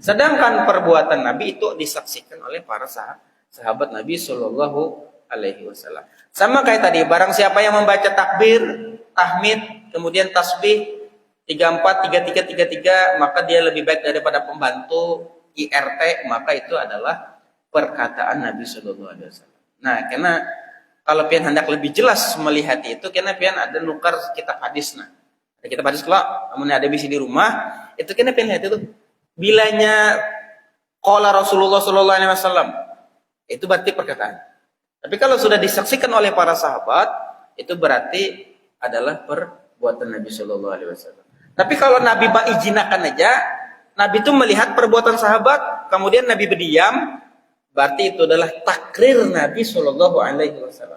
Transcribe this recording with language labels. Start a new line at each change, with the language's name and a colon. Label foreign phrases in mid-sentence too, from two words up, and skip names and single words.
Indonesian: Sedangkan perbuatan Nabi itu disaksikan oleh para sahabat Nabi
Arabic: Shallallahu Alaihi Wasallam.
Indonesian: Sama kayak tadi, barang siapa yang membaca takbir, tahmid, kemudian tasbih 34, 33, 33, maka dia lebih baik daripada pembantu IRT, maka itu adalah perkataan Nabi
Arabic: Shallallahu Alaihi Wasallam.
Banjar: Nah, karena kalau pian hendak lebih jelas melihat itu, karena pian ada nukar kitab hadis. Nah, kitab hadis kalau namun ada bisi di rumah, itu karena pian lihat itu bilanya
Arabic: qala Rasulullah Shallallahu Alaihi Wasallam,
Banjar: itu berarti perkataan.
Indonesian: Tapi kalau sudah disaksikan oleh para sahabat, itu berarti adalah perbuatan Nabi
Arabic: Shallallahu Alaihi Wasallam.
Indonesian: Tapi kalau Nabi mengizinakan aja, Nabi itu melihat perbuatan sahabat, kemudian Nabi berdiam, berarti itu adalah takrir Nabi
Arabic: Shallallahu Alaihi Wasallam.